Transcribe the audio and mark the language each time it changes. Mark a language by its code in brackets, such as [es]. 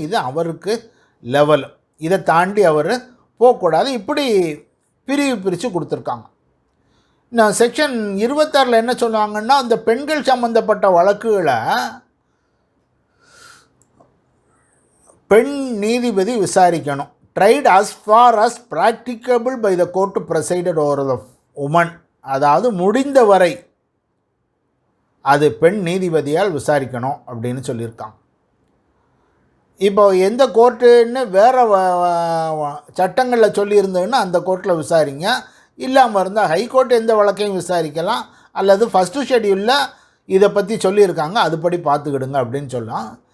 [ta] இது அவருக்கு லெவல், இதை தாண்டி அவர் போகக்கூடாது. இப்படி பிரித்து கொடுத்துருக்காங்க. நான் செக்ஷன் 26 என்ன சொல்லுவாங்கன்னா, அந்த பெண்கள் சம்பந்தப்பட்ட வழக்குகளை பெண் நீதிபதி விசாரிக்கணும். [en] Tried as far as practicable by the court presided over the woman. [ta] அதாவது முடிந்தவரை அது பெண் நீதிபதியால் விசாரிக்கணும் அப்படின்னு சொல்லியிருக்காங்க. இப்போ எந்த கோர்ட்டுன்னு வேறு சட்டங்களில் சொல்லியிருந்ததுன்னா அந்த கோர்ட்டில் விசாரிங்க. இல்லாமல் இருந்தால் ஹைகோர்ட் எந்த வழக்கையும் விசாரிக்கலாம், அல்லது ஃபஸ்ட்டு ஷெட்யூலில் இதை பற்றி சொல்லியிருக்காங்க, அதுபடி பார்த்துக்கிடுங்க அப்படின்னு சொல்லலாம்.